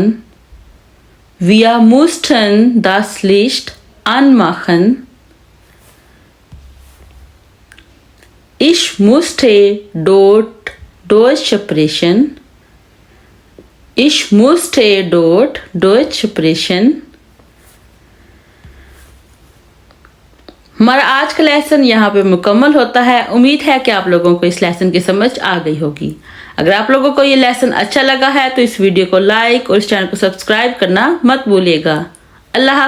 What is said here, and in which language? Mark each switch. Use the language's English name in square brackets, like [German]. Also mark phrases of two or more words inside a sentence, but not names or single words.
[German] Wir mussten das Licht anmachen. Ich musste dort Deutsch sprechen. Ich musste dort Deutsch sprechen. [Hindi] हमारा आज का लेसन यहाँ पे मुकम्मल होता है। उम्मीद है कि आप लोगों को इस लेसन की समझ आ गई होगी। अगर आप लोगों को ये लेसन अच्छा लगा है तो इस वीडियो को लाइक और इस चैनल को सब्सक्राइब करना मत भूलिएगा।